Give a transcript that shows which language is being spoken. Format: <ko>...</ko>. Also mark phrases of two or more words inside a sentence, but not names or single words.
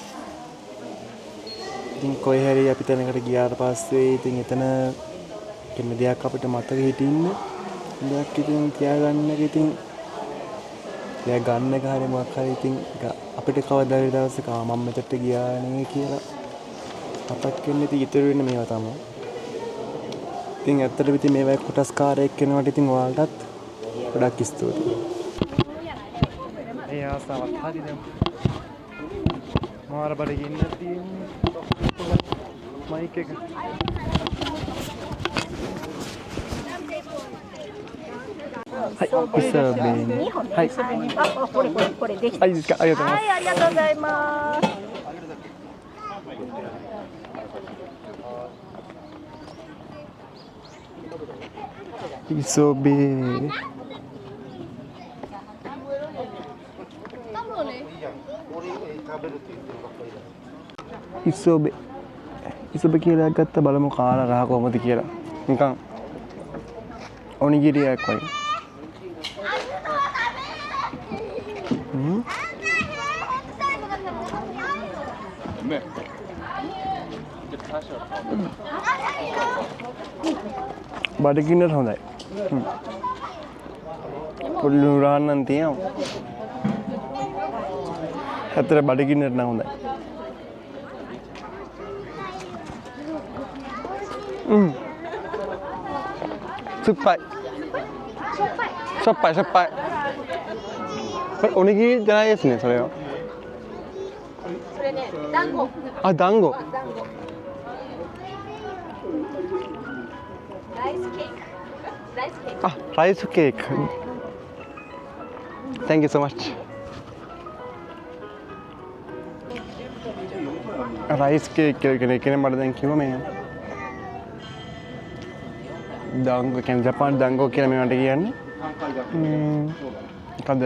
<si>ඉතින් කොයි හැරි අපි තැනකට ගියාට පස්සේ ඉතින් එතන කිසිම දෙයක් අපිට මතක හිටින්න දෙයක් ඉතින් තියාගන්න එක ඉතින් දෙයක් ගන්න එක හරිය මොකක් හරි ඉතින් අපිට කවදා හරි දවසක මම මෙතට ගියා නේ කියලා අපත් කියන්නේ ඉතින් ඉතුරු වෙන්නේ මේවා තමයි. ඉතින් ඇත්තටම ඉතින් මේවා කොටස්කාරයෙක් වෙනවට ඉතින් ඔයාලටත් ගොඩක් ස්තුතියි. ඒ ආසාවත් හරිද? මාර බඩගින්න තියෙන්නේ. මයික් එක.</si> <ja>はい、磯部に。はい。あ、これできた。はい、いいですか。ありがとうございます。はい、ありがとうございます。磯部。</ja> <si>磯部 කියලා ගත්ත බලමු කාලා රහ කොහමද කියලා. නිකන් ඔනිගිරියක් වගේ. බඩගින්නට හොඳයි. පොඩි නුරාන්නන් තියෙනවා. ඇත්තට බඩගින්නට නම් හොඳයි.</si> <ja>酸っぱい。しょっぱいしょっぱい。これおにぎりじゃないですね、それは。それね、団子。あ、団子。ライスケーキ。ライスケーキ。あ、ライスケーキ。</ja> <en>Thank you so much. rice cake</en> <si>කියලා කෙනෙක් මට දැන් කිව්වා මේ දාංගෝ කියන්නේ ජපාන් දාංගෝ කියලා මේවට කියන්නේ</si>